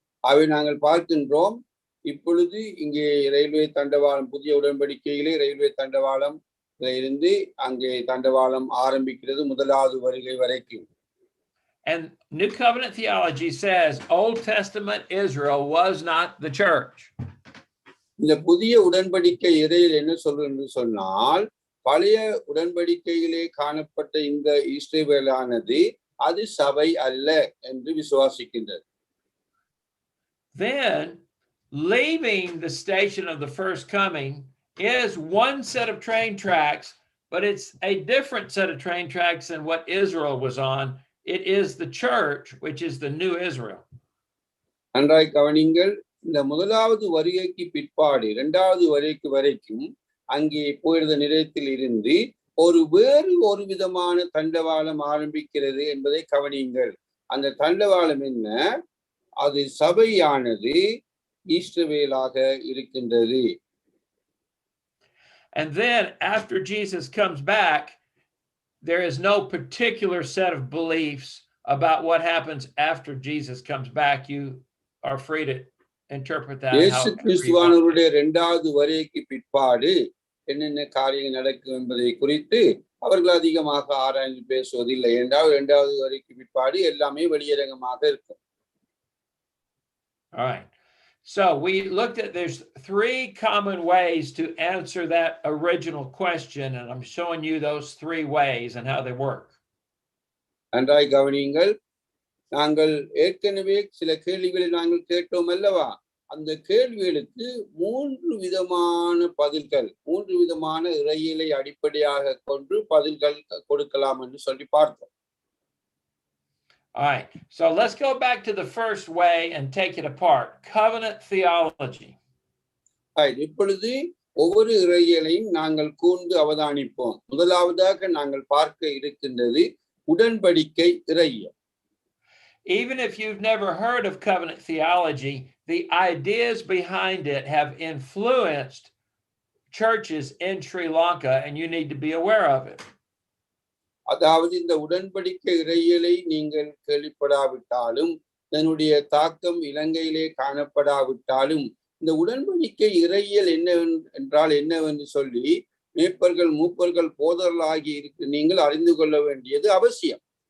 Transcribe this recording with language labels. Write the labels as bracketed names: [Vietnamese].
[Tamil] அவை நாங்கள் பார்க்கின்றோம். இப்பொழுது இங்கே ரயில்வே தண்டவாளம், புதிய உடன்படிக்கையிலே ரயில்வே தண்டவாளம் இருந்து அங்கே தண்டவாளம் ஆரம்பிக்கிறது முதலாவது வருகை வரைக்கும். [English] And New Covenant theology says Old Testament Israel was not the church. [Tamil] இந்த புதிய உடன்படிக்கை இறையில் என்ன சொல்றது சொன்னால், பழைய உடன்படிக்கையிலே காணப்பட்ட இந்த இஸ்ரவேலானது அது சபை அல்ல என்று விசுவாசிக்கின்றது. [English] Then leaving the station of the first coming is one set of train tracks, but it's a different set of train tracks than what Israel was on. It is the church, which is the new Israel. [Tamil] நன்றாய் கவனிங்கள். இந்த முதலாவது வருகைக்கு பிற்பாடு இரண்டாவது வருகைக்கு வரைக்கும் அங்கே போயிருந்த நிலையத்தில் இருந்து வேறு ஒரு விதமான தண்டவாளம் ஆரம்பிக்கிறது என்பதை கவனியுங்கள். அந்த தண்டவாளம் என்ன? அது சபையானது இஸ்ரவேலாக இருக்கின்றது. [English] And then after Jesus comes back, there is no particular set of beliefs about what happens after Jesus comes back. You are free to interpret that [Tamil] இயேசு [English] however you want. [Tamil] கிறிஸ்துவானவருடைய 2வது வருகைக்கு பிற்பாடு என்னென்ன காரியங்கள் நடக்கும் என்பதை குறித்து அவர்கள் அதிகமாக ஆராய்ந்து பேசுவதில்லை. என்றால் 2வது வருகைக்கு பிற்பாடு எல்லாமே வெளியரங்கமாக இருக்கும். [English] All right. So we looked at, there's 3 common ways to answer that original question, and I'm showing you those 3 ways and how they work. [Tamil] நன்றாய் கவனியுங்கள். நாங்கள் ஏற்கனவே சில கேள்விகளை நாங்கள் கேட்டோம் அல்லவா? அந்த கேள்விகளுக்கு 3 விதமான பதில்கள், 3 விதமான இறையியலை அடிப்படையாக கொண்டு பதில்கள் கொடுக்கலாம் என்று சொல்லி பார்த்தோம். [English] All right, so let's go back to the first way and take it apart. Covenant theology. [Tamil] இப்பொழுது ஒவ்வொரு இறையியலையும் நாங்கள் கூர்ந்து அவதானிப்போம். முதலாவதாக நாங்கள் பார்க்க இருக்கின்றது உடன்படிக்கை இறையியல். [English] Even if you've never heard of covenant theology, the ideas behind it have influenced churches in Sri Lanka, and you need to be aware of it. [Tamil] அதாவது இந்த உடன்படிக்கை இறையியலை நீங்கள் கேள்விப்படாவிட்டாலும், இதனுடைய தாக்கம் இலங்கையிலே காணப்படாவிட்டாலும், இந்த உடன்படிக்கை இறையியல் என்றால் என்னவென்று சொல்லி மேய்ப்பர்கள், மூப்பர்கள், போதர்களாகி இருக்கு நீங்கள் அறிந்து கொள்ள வேண்டியது அவசியம்.